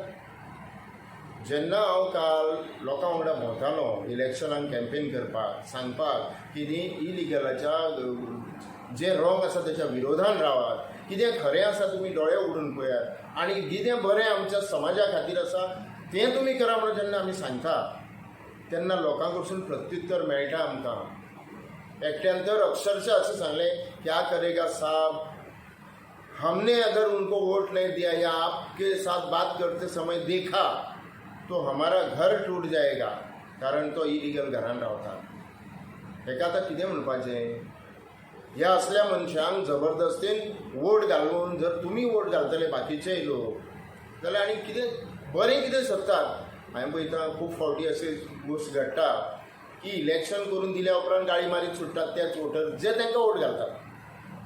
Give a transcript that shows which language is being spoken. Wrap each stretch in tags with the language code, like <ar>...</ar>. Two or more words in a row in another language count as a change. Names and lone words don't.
<kok>जेन्ना हांव काल लोकां वांगडा भोंवतालो इलेक्शनाक कॅम्पेन करपाक, सांगपाक की इलिगलाच्या जे रॉंग आसा तेच्या विरोधान रावात, कितें खरें आसा तुमी दोळे उगडून पळयात आनी कितें बरें आमच्या समाजा खातीर आसा तें तुमी करा म्हणून जेन्ना आमी सांगता तेन्ना लोकां कडसून प्रत्युत्तर मेळटा आमकां। एकट्यान तर अक्षरशः अशें सांगलें,</kok> <hi>क्या करेगा साहब, हमने अगर उनको वोट नहीं दिया या आपके साथ बात करते समय देखा तो हमारा घर टूट जाएगा।</hi> <kok>कारण तो इलिगल घरान रावता। हेका आतां कितें म्हणपाचें? ह्या असल्या मनशांक जबरदस्तीन वोट घालून जर तुमी वोट घालतले बाकीचेय लोक जाल्यार आनी कितें बरें कितें सोदतात। हांवें पळयता खूब फावटी अशी गोश्ट घडटा की इलेक्शन करून दिल्या उपरांत गाळी मारीत सुट्टात तेच वोटर जे तांकां वोट घालतात।</kok>